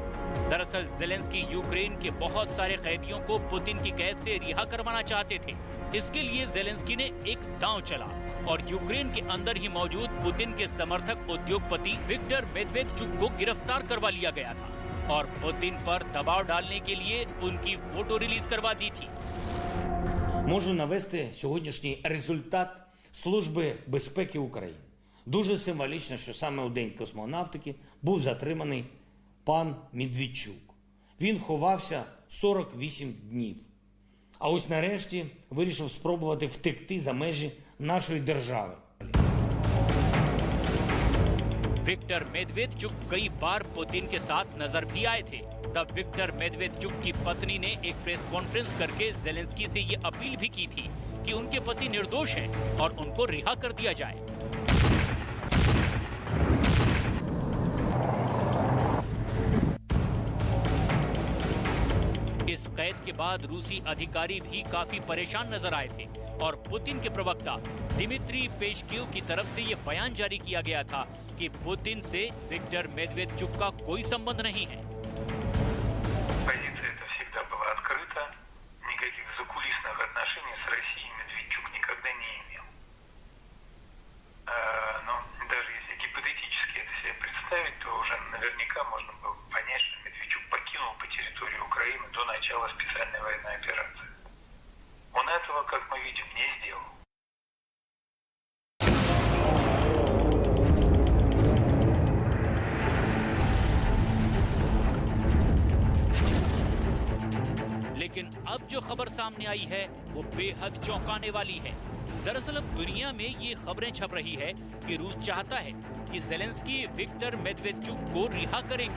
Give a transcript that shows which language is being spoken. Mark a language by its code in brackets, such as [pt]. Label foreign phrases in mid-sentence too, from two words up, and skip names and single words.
[hi] दरअसल ज़ेलेंस्की यूक्रेन के बहुत सारे कैदियों को पुतिन की कैद से रिहा करवाना चाहते थे। इसके लिए ज़ेलेंस्की ने एक दांव चला और यूक्रेन के अंदर ही मौजूद पुतिन के समर्थक उद्योगपति विक्टर मेदवेदेचुक को गिरफ्तार करवा लिया गया था और पुतिन पर दबाव डालने के लिए उनकी फोटो रिलीज करवा दी थी। [uk] Можу навести сьогоднішній результат Служби безпеки України. Дуже символічно, що саме у День космонавтики був затриманий пан Медведчук. Він ховався 48 днів. А ось нарешті вирішив спробувати втекти за межі нашої держави. [hi] विक्टर मेदवेदेचुक कई बार पुतिन के साथ नजर भी आए थे। तब विक्टर मेदवेदेचुक की पत्नी ने एक [en] press conference [hi] करके ज़ेलेंस्की से ये अपील भी की थी कि उनके पति निर्दोष हैं और उनको रिहा कर दिया जाए। इस कैद के बाद रूसी अधिकारी भी काफी परेशान नजर आए थे और पुतिन के प्रवक्ता दिमित्री पेशकेव की तरफ से ये बयान जारी किया गया था कि पुतिन से विक्टर मेदवेदेचुक का कोई संबंध नहीं है। [ru] Позиция эта всегда была открыта. Никаких закулисных отношений с Россией Медведчук никогда не имел. Но даже если гипотетически это себе представить, то уже наверняка можно было понять, что Медведчук покинул по территории Украины до начала специальной военной операции. Он этого, как мы видим, не сделал. [hi] लेकिन अब जो खबर सामने आई है वो बेहद चौंकाने वाली है। दरअसल अब दुनिया में ये खबरें छप रही है कि रूस चाहता है कि ज़ेलेंस्की विक्टर मेदवेदेचुक को रिहा करेंगे।